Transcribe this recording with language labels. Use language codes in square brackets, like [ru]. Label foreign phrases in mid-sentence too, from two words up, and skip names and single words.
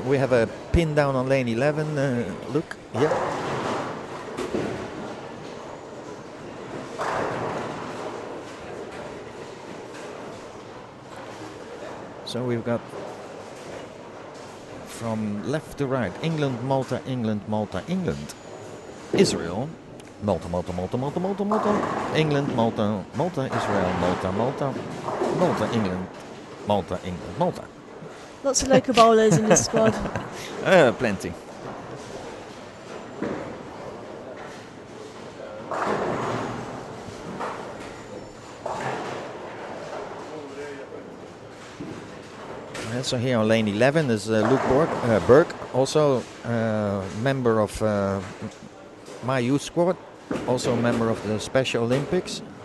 [en] We have a pin down on lane 11. Look, yeah. So we've got from left to right, England, Malta, England, Malta, England, Israel, Malta, Malta, Malta, Malta, Malta, Malta, England, Malta, Malta, Israel, Malta, Malta, Malta, England, Malta, England, Malta. Lots of local bowlers in this squad. Plenty. So here on lane 11 is Luke Burke, also member of my youth squad, also a member of the Special Olympics.